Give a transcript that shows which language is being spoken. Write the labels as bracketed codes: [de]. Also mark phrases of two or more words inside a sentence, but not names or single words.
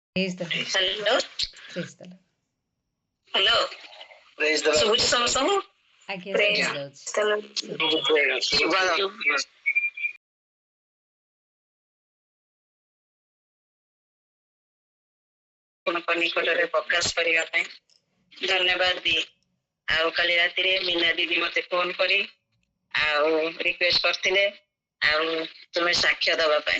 [en] Praise the Lord. Hello. Praise the Lord. Hello. Praise the Lord. [or] ଶୁଭୁଛି ସମସ୍ତଙ୍କୁ? ଆଜ୍ଞା [en] Praise [or] ଶୁଭାଯାଉଛି। [en] the Lord. [or] ଶୁଭାଯାଉଛି। ଆପଣଙ୍କ ନିକଟରେ ପ୍ରକାଶ କରିବା ପାଇଁ ଧନ୍ୟବାଦ ଦିଏ। ଆଉ କାଲି ରାତିରେ ମୀନା ଦିଦି ମତେ ଫୋନ କରି ଆଉ ରିକ୍ୱେଷ୍ଟ କରିଥିଲେ ଆଉ ତୁମେ ସାକ୍ଷ୍ୟ ଦବା ପାଇଁ।